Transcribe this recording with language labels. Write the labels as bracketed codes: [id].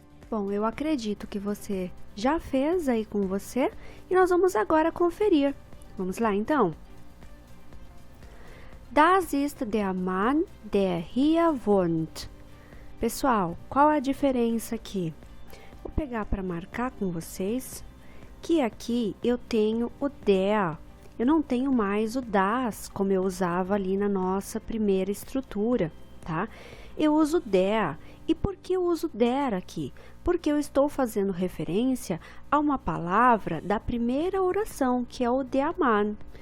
[pt] Bom, eu acredito que você já fez aí com você e nós vamos agora conferir. Vamos lá, então? [de] Das ist der Mann, der hier wohnt. [pt] Pessoal, qual a diferença aqui? Vou pegar para marcar com vocês que aqui eu tenho o der. Eu não tenho mais o das, como eu usava ali na nossa primeira estrutura, tá? Eu uso der. E por que eu uso der aqui? Porque eu estou fazendo referência a uma palavra da primeira oração, que é o der Mann.